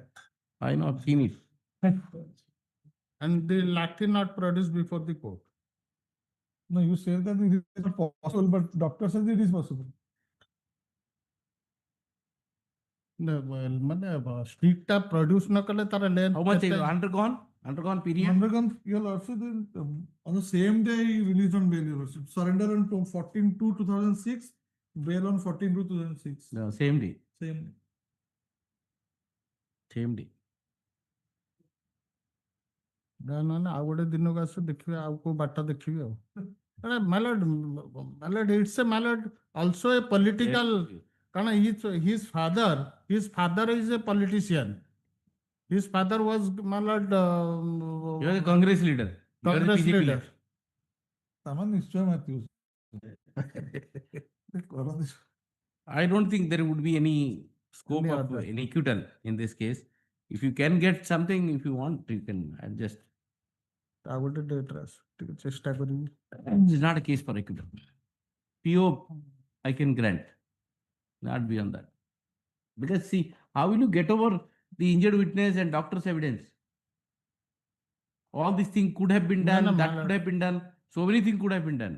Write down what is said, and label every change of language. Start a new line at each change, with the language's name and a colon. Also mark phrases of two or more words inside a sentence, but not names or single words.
English: I not seen it. And the lathi not produced before the court. No, you say that it is not possible, but doctor says it is possible. No, well,
Odia: ମାନେ stick ଟା produce ନ କଲେ ତାର length.
English: How much
Odia: କେତେ-
English: undergone period? Undergone, your lordship, on the same day he released on bail, your lordship. Surrender on 14/2/2006, bail on 14/2/2006. No, same day. Same day. Same day.
Odia: ନହେଲେ ଆଉ ଗୋଟେ ଦିନକୁ ଆସୁ ଦେଖିବେ ଆଉ କୋଉ ବାଟ ଦେଖିବି ଆଉ
English: my lord it's a my lord also a political
Odia: କାରଣ
English: his father is a politician. His father was ମାଲର୍ଡ You are the Congress leader. You are the Congress BJP leader.
Odia: Saman ନିଶ୍ଚୟ ମାତିବ
English: I don't think there would be any scope Any of other. any acquittal in this case. If you can get something, if you want, you can adjust.
Odia: ଆଉ ଗୋଟେ ଡେଟ୍ରେ ଆସୁ ଟିକେ ଚେଷ୍ଟା କରିବି.
English: This is not a case for acquittal. PO, I can grant. Not beyond that. Because see, how will you get over the injured witness and doctor's evidence? All these things could have been No, done, no, that my could have been done. So many things could have been done.